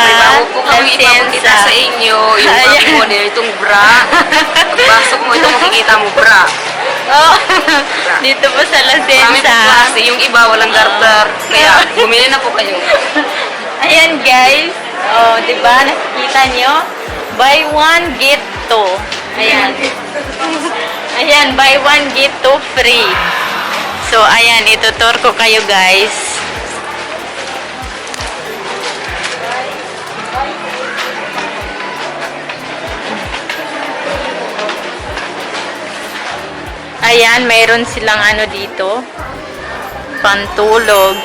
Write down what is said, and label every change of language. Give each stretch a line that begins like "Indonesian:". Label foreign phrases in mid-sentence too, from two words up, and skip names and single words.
Filipino: May bago po kami ipapakita sa inyo. Yung bago model, itong bra. Pagpasok mo, ito makikita mo, bra. Oh, dito po sa La Kami po Senza. klase, yung iba walang garter. Kaya bumili na po kayo. Ayan guys. Oh, 'di ba? Nakikita nyo?
English: Buy one get two.
Filipino: Ayan. Ayan,
English: buy one get two free.
Filipino: So, ayan, itutur ko kayo guys. Ayan, mayroon silang ano dito. Pantulog.